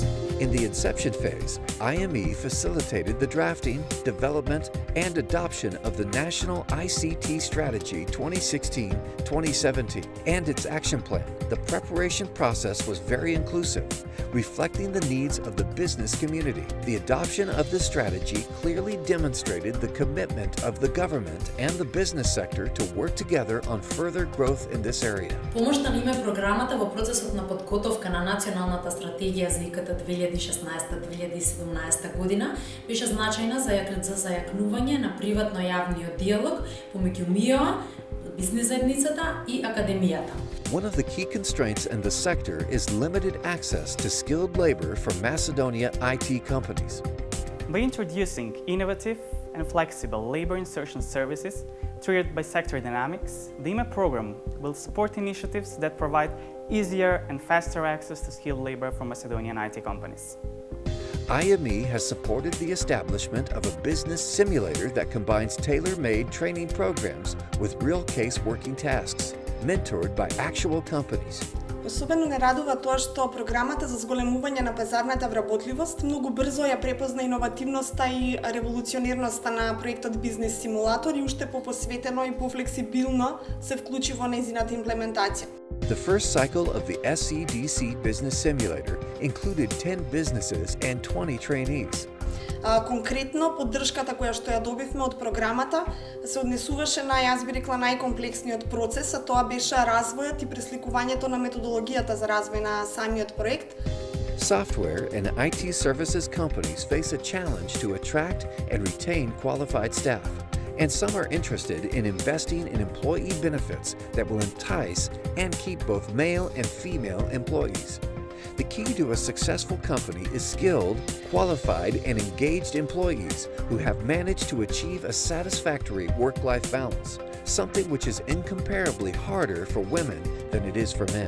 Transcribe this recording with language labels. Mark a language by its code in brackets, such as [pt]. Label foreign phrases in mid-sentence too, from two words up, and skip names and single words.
[en] In the inception phase, IME facilitated the drafting, development, and adoption of the National ICT Strategy 2016-2017 and its action plan. The preparation process was very inclusive, reflecting the needs of the business community. The adoption of the strategy clearly demonstrated the commitment of the government and the business sector to work together on further growth in this area. [mk] Помошта на име програмата во процесот на подготовка на националната стратегија за ИКТ 2016-2017 година беше значајна за зајакнување на приватно-јавниот диалог помеѓу МИО, бизнис заедницата и академијата. [en] One of the key constraints in the sector is limited access to skilled labor for Macedonia IT companies. By introducing innovative and flexible labor insertion services triggered by sector dynamics, the IME program will support initiatives that provide easier and faster access to skilled labor for Macedonian IT companies. IME has supported the establishment of a business simulator that combines tailor-made training programs with real-case working tasks, mentored by actual companies. [mk] Особено не радува тоа што програмата за зголемување на пазарната вработливост многу брзо ја препозна иновативноста и револуционерноста на проектот Бизнес симулатор и уште попосветено и пофлексибилно се вклучи во нејзината имплементација. [en] The first cycle of the SEDC Business Simulator included 10 businesses and 20 trainees. [mk] Конкретно, поддршката која што ја добивме од програмата се однесуваше на, јас би рекла, најкомплексниот процес, а тоа беше развојот и пресликувањето на методологијата за развој на самиот проект. [en] Software and IT services companies face a challenge to attract and retain qualified staff, and some are interested in investing in employee benefits that will entice and keep both male and female employees. The key to a successful company is skilled, qualified, and engaged employees who have managed to achieve a satisfactory work-life balance, something which is incomparably harder for women than it is for men.